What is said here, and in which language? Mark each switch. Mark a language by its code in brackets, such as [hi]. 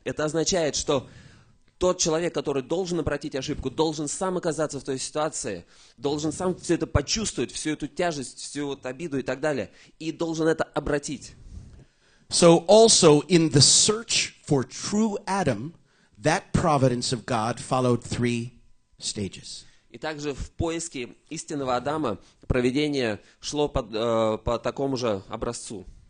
[ru] Это означает, что тот человек, который должен обратить ошибку, должен сам оказаться в той ситуации, должен сам все это почувствовать, всю эту тяжесть, всю эту обиду и так далее, и должен это обратить. [en] So also in the search for true Adam, that providence of God followed 3 stages. [ru] И также в поиске истинного Адама провидение шло по такому же образцу.